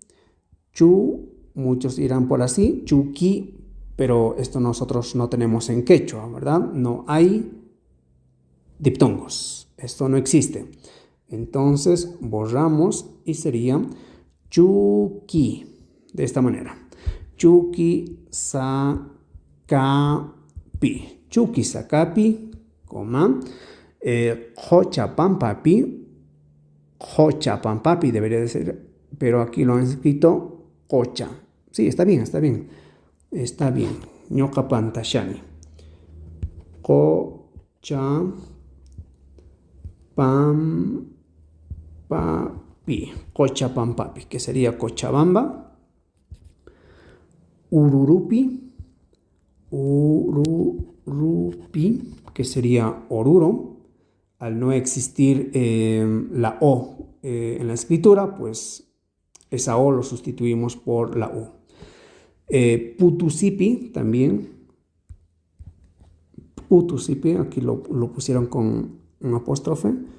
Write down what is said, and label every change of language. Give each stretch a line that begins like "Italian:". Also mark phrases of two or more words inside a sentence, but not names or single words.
Spanish: Chu, muchos irán por así. Chuki, pero esto nosotros no tenemos en quechua, ¿verdad? No hay diptongos. Esto no existe. Entonces borramos y sería chuki. De esta manera.
Quechua: Chukisakapi. Chukisakapi, coma. Jochapampapi.
Spanish: Jochapampapi debería de ser, pero aquí lo han escrito Cocha. Sí, está bien, está bien. Está bien.
Quechua: Ñoqa pantashani. Cochapampapi. Cochapampapi,
Spanish: que sería Cochabamba. Ururupi.
Quechua: Ururupi,
Spanish: que sería Oruro. Al no existir la O en la escritura, pues esa O lo sustituimos por la U. Putusipi también. Putusipi, aquí lo pusieron con un apóstrofe.